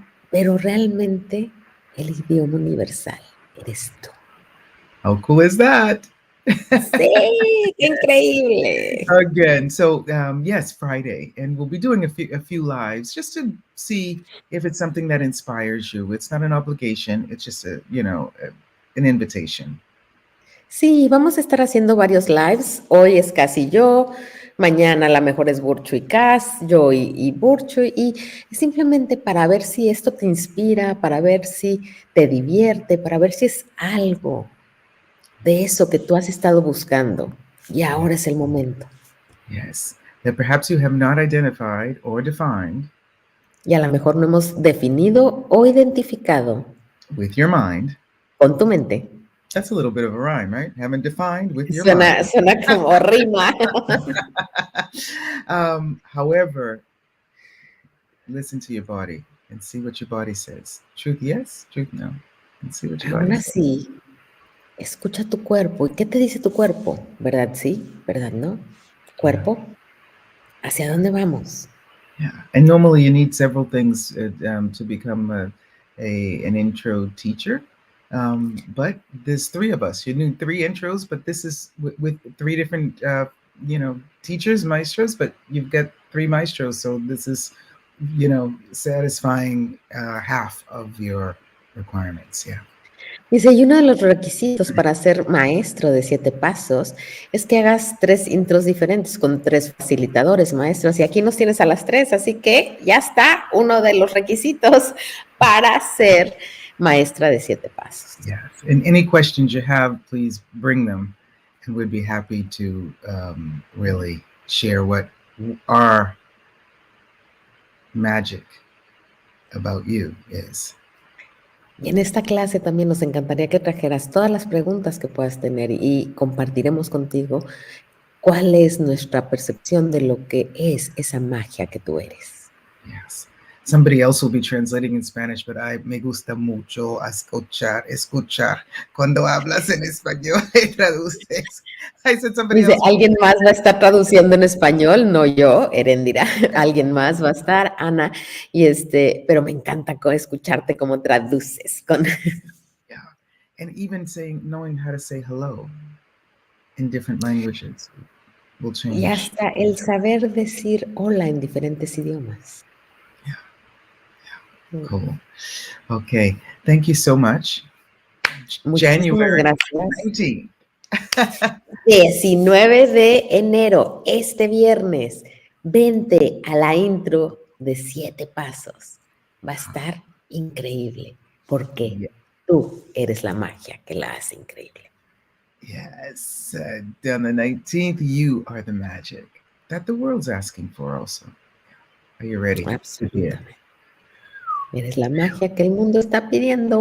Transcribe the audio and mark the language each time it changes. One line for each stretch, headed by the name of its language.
Spanish: Pero realmente el idioma universal eres tú.
English: How cool is that?
Spanish: Sí, qué increíble.
English: Again, so yes, Friday, and we'll be doing a few lives just to see if it's something that inspires you. It's not an obligation; it's just an invitation.
Spanish: Sí, vamos a estar haciendo varios lives. Hoy es Kass y yo, mañana a lo mejor es Burcho y Kass, yo y Burcho, y simplemente para ver si esto te inspira, para ver si te divierte, para ver si es algo de eso que tú has estado buscando. Y ahora es el momento.
English: Yes, that perhaps you have not identified or defined
Spanish: Y a lo mejor no hemos definido o identificado
English: with your mind.
Spanish: con tu mente.
English: That's a little bit of a rhyme, right? Haven't defined with your mind.
Spanish: Suena como rima.
English: However, listen to your body and see what your body says. Truth yes, truth no. And see what your body
Spanish: Ahora
English: says.
Spanish: sí, escucha tu cuerpo. ¿Y qué te dice tu cuerpo? ¿Verdad sí? ¿Verdad no? Cuerpo, ¿hacia dónde vamos?
English: Yeah, and normally you need several things to become an intro teacher. But there's three of us. You need three intros, but this is with three different, teachers, maestros. But you've got three maestros, so this is, satisfying half of your requirements. Yeah.
Spanish: Dice, y uno de los requisitos para ser maestro de 7 pasos es que hagas 3 intros diferentes con 3 facilitadores, maestros. Y aquí nos tienes a las 3, así que ya está uno de los requisitos para ser maestra de 7 pasos.
English: Yes. And any questions you have, please bring them, and we'd be happy to really share what our magic about you is.
Spanish: Y en esta clase también nos encantaría que trajeras todas las preguntas que puedas tener y compartiremos contigo cuál es nuestra percepción de lo que es esa magia que tú eres.
English: Yes. Somebody else will be translating in Spanish, but
Spanish: me gusta mucho escuchar cuando hablas en español y traduces.
English: I said somebody
Spanish: Dice,
English: else.
Spanish: alguien más va a estar traduciendo en español, no yo, Eréndira, alguien más va a estar, Ana, pero me encanta escucharte cómo traduces.
English: Yeah. And even knowing how to say hello in different languages will change.
Spanish: Y hasta el saber decir hola en diferentes idiomas.
English: Yeah. Cool. Okay. Thank you so much.
Spanish: Muchísimas
English: January
Spanish: gracias.
English: 19.
Spanish: 19 de enero, este viernes, vente a la intro de 7 pasos. Va a estar increíble, porque tú eres la magia que la hace increíble.
English: Yes. On the 19th, you are the magic that the world's asking for also. Are you ready?
Spanish: Absolutamente. Eres la magia que el mundo está pidiendo.